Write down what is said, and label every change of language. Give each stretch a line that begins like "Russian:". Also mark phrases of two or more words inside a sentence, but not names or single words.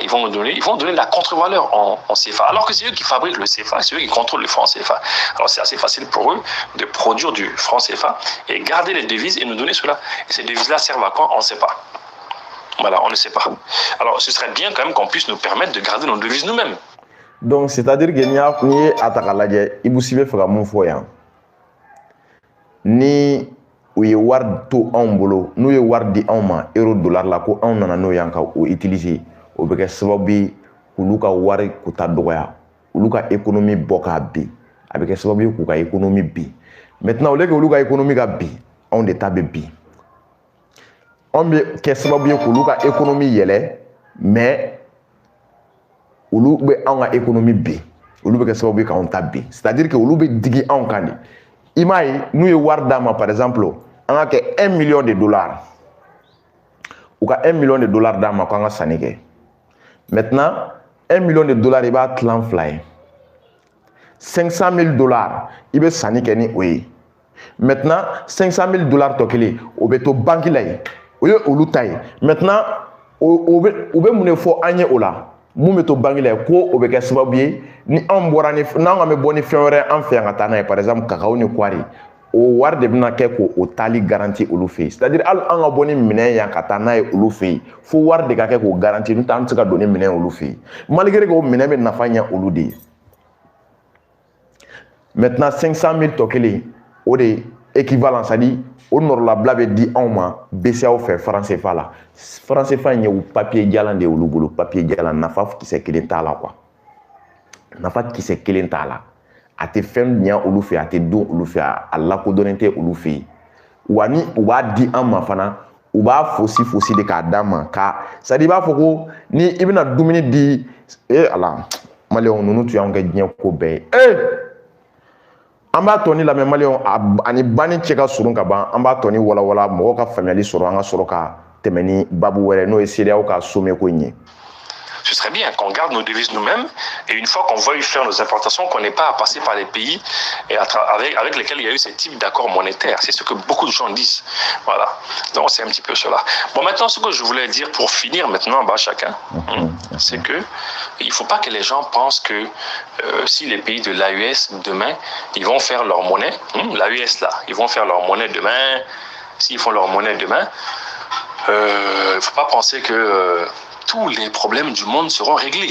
French: Ils vont donner la contre-valeur en CFA. Alors que c'est eux qui fabriquent le CFA, c'est eux qui contrôlent le franc CFA. Alors c'est assez facile pour eux de produire du franc CFA et garder les devises et nous donner cela. Et ces devises-là servent à quoi? On ne sait pas. Voilà, on ne sait pas. Alors ce serait bien quand même qu'on puisse nous permettre de garder nos devises nous-mêmes. Donc c'est-à-dire que
Bambara: ni ataka lajɛ Ibousi bɛ fɛ ka mun fɔ yan ni u ye wari to anw bolo n'u ye wari di anw ma euro dollar la ko anw nana n'o yan ka o utiliser o bɛ kɛ sababu ye k'olu ka wari kuta dɔgɔya olu ka économie bɔ k'a bin a bɛ kɛ sababu ye k'u ka économie bin
French: maintenant au lieu que
Bambara: olu ka économie ka bin anw de ta bɛ bin anw bɛ kɛ sababu ye k'olu ka économie yɛlɛ mais olu bɛ anw ka économie bin olu bɛ kɛ sababu ye k'anw ta bin
French: c'est-à-dire que
Bambara: olu bɛ digi anw kan de i m'a ye n'u ye wari d'a ma
French: par exemple
Bambara: an ka kɛ
French: 1 million de dollars
Bambara: u ka
French: 1 million de dollars
Bambara: d'a ma k'an ka sanni kɛ
French: maintenant 1 million de dollars
Bambara: i b'a tilan fila ye 500 000 dollars i bɛ sanni kɛ ni o ye maintenant 500 000 dollars tɔ kelen o bɛ to banque la yen o ye olu ta ye maintenant u bɛ mun de fɔ an ye o la mun bɛ to banque la yen ko o bɛ kɛ sababu ye ni anw bɔra n'anw bɛ bɔ ni fɛn wɛrɛ an fɛ yan ka taa n'a ye
French: par exemple
Bambara: cacao ni kwari o wari de bɛna kɛ ko o taali garanti olu fɛ yen
French: c'est à dire
Bambara: hali an ka bɔ ni minɛn yan ka taa n'a ye olu fɛ yen fo wari de ka kɛ k'o garanti n'o tɛ an tɛ se ka don ni minɛn olu fɛ yen
French: malgré que
Bambara: o minɛn bɛ nafa ɲɛ olu de ye maintenant 500 000 tɔ kelen o de
French: équivalent c'est à dire
Bambara: o nɔrɔlabila bɛ di anw ma BCEAO fɛ franc CFA la franc CFA in ye papier jalan de ye olu bolo papier jalan nafa kisɛ kelen t'a la quoi nafa kisɛ kelen t'a la a tɛ fɛn ɲɛ olu fɛ a tɛ don olu fɛ a lakodɔnnen tɛ olu fɛ yen wa ni u b'a di an ma fana u b'a fosi de k'a d'an ma ka
French: c'est à dire
Bambara: i b'a fɔ ko ni i bɛna dumuni di ala maliyɛnw ninnu tun y'anw kɛ diɲɛ ko bɛɛ ye an b'a tɔ ni lamɛn maliyɛnw ani banni cɛ ka surun ka ban an b'a tɔ ni walawala mɔgɔw ka faamuyali sɔrɔ an ka sɔrɔ ka tɛmɛ ni babu wɛrɛ n'o ye CEDEAO ka sommet ko in ye.
French: Ce serait bien qu'on garde nos devises nous-mêmes et une fois qu'on veuille faire nos importations, qu'on n'ait pas à passer par les pays avec lesquels il y a eu ce type d'accord monétaire. C'est ce que beaucoup de gens disent. Voilà. Donc c'est un petit peu cela. Bon, maintenant, ce que je voulais dire pour finir maintenant, chacun, c'est que il ne faut pas que les gens pensent que si les pays de l'AES demain, ils vont faire leur monnaie, l'AES là, ils vont faire leur monnaie demain, s'ils font leur monnaie demain, il ne faut pas penser que tous les problèmes du monde seront réglés.